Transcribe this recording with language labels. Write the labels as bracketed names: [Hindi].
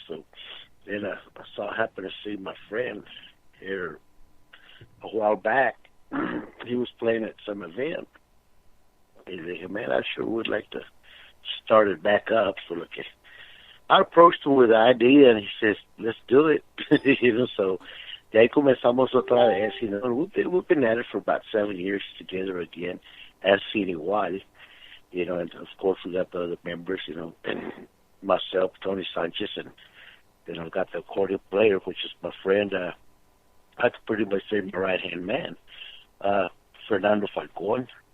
[English] So then happened to see my friend here a while back. He was playing at some event. He said, man, I sure would like to start it back up. So look, I approached him with the idea, and he says, let's do it. [Spanish] So de ahí comenzamos otra vez. [English] We've been at it for about 7 years together again, as Sin Igual. And of course we got the other members, and myself, Tony Sanchez, and then I've got the accordion player, which is my friend. I'd pretty much say my right-hand man, Fernando Falcon.